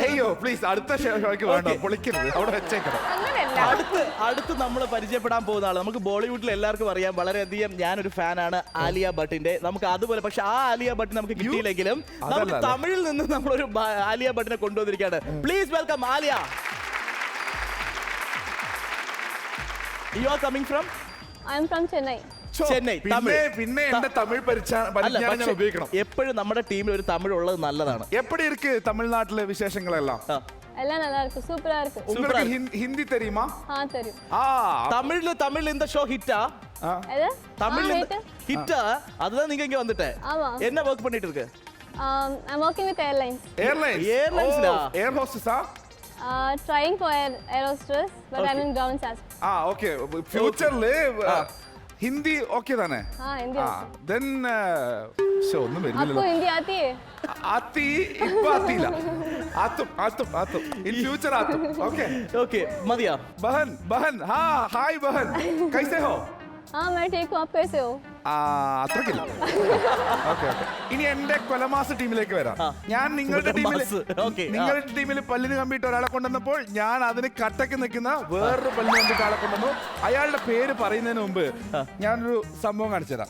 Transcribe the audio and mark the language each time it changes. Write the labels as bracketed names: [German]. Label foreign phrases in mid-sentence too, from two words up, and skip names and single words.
[Malayalam] അയ്യോ പ്ലീസ് അടുത്ത ഷോയ്ക്ക് വേണ്ട, പൊളിക്കരുത്, അവിടെ വെച്ചേക്കണം. അങ്ങനെയല്ല. അടുത്ത് നമ്മൾ പരിചയപ്പെടാൻ പോകുന്ന ആള് നമുക്ക് ബോളിവുഡിൽ എല്ലാവർക്കും അറിയാം, വളരെയധികം ഞാനൊരു ഫാനാണ് ആലിയ ഭട്ടിന്റെ. നമുക്ക് അതുപോലെ പക്ഷെ ആ ആലിയ ഭട്ട് നമുക്ക് കിട്ടിയില്ലെങ്കിലും നമുക്ക് തമിഴിൽ നിന്ന് നമ്മളൊരു ആലിയ ഭട്ടിനെ കൊണ്ടുവന്നിരിക്കുകയാണ്. [English] Please welcome ആലിയ. You are coming from? I am from Chennai. [Malayalam] ചെന്നൈ. പിന്നെ എന്റെ തമിഴ് പരിജ്ഞാനം ഞാൻ ഉപയോഗിക്കണം. എപ്പോഴും നമ്മുടെ ടീമിൽ ഒരു തമിഴ് ഉള്ളത് നല്ലതാണ്. [Tamil] எப்படி இருக்கு தமிழ்நாட்டுல விசேஷங்களெல்லாம்? எல்லாம் நல்லா இருக்கு, சூப்பரா இருக்கு. உங்களுக்கு ஹிந்தி தெரியுமா? தெரியும். தமிழ்ல இந்த ஷோ ஹிட்டா? எது? தமிழ்ல hit. ஹிட்டா? அதுதான் நீங்க இங்க வந்துட்டே. ஆமா. என்ன வர்க் பண்ணிட்டு இருக்கு? [English] I'm working with airlines. Airlines டா. Air hostess ஆ? Trying for air hostess, but I'm in ground SAS. [Tamil] ஓகே. [Malayalam] ഫ്യൂച്ചറില് ഹിന്ദി ഓക്കെ താനേ? हिंदी. then ഒന്നും [Hindi] आपको [Malayalam] വരുന്നില്ലല്ലോ. [Hindi] हिंदी आती है? [Malayalam] ആത്തി ഇപ്പൊ ആത്തിയില്ല. ആത്തും [English] in future [Malayalam] ആത്തും. ഓക്കെ ഓക്കെ മതിയാ? [Hindi] बहन हाय बहन, कैसे हो? हाँ मैं ठीक हूँ, आप कैसे हो? [Malayalam] അത്രക്കില്ല. ഓക്കെ ഇനി എന്റെ കൊലമാസ് ടീമിലേക്ക് വരാം. ഞാൻ നിങ്ങളുടെ ടീമിൽ പല്ലിന് കമ്പിയിട്ട് ഒരാളെ കൊണ്ടുവന്നപ്പോൾ ഞാൻ അതിന് കട്ടക്ക് നിൽക്കുന്ന വേറൊരു പല്ലിന് കമ്പിയിട്ട് ആളെ കൊണ്ടുവന്നു. അയാളുടെ പേര് പറയുന്നതിന് മുമ്പ് ഞാനൊരു സംഭവം കാണിച്ചു തരാം.